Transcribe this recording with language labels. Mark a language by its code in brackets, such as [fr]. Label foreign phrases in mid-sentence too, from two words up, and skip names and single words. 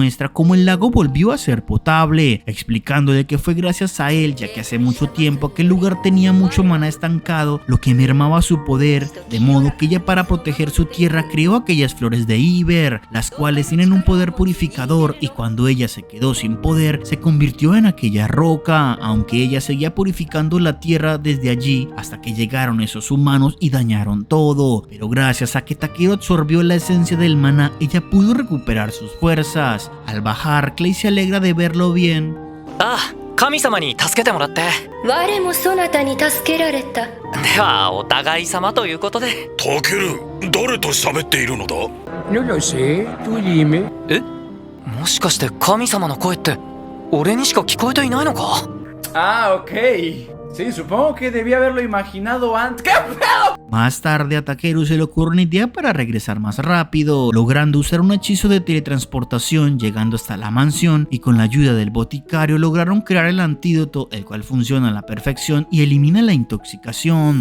[es] muestra cómo el lago volvió a ser potable, explicándole que fue gracias a él, ya que hace mucho tiempo aquel lugar tenía mucho maná estancado, lo que mermaba su poder, de modo que ella, para proteger su tierra, creó aquellas flores de Iber, las cuales tienen un poder purificador, y cuando ella se quedó sin poder, se convirtió en aquella roca, aunque ella seguía purificando la tierra desde allí hasta que llegaron esos humanos y dañaron todo. Pero gracias a que Takeru absorbió la esencia del maná, ella pudo recuperar sus fuerzas. Al bajar, Clay se alegra de verlo bien. [ja] Ah, 神様に助けてもらって。我もそなたに助けられた。ではお互い様ということで。タケル、誰と喋っているのだ？ [es] No lo sé, tú dime. [ja] え？もしかして神様の声って俺にしか聞こえていないのか？ [es] Ah, ok. Sí, supongo que debía haberlo imaginado antes. ¿Qué pedo? Más tarde a Takeru se le ocurre una idea para regresar más rápido, logrando usar un hechizo de teletransportación, llegando hasta la mansión, y con la ayuda del boticario lograron crear el antídoto, el cual funciona a la perfección y elimina la intoxicación.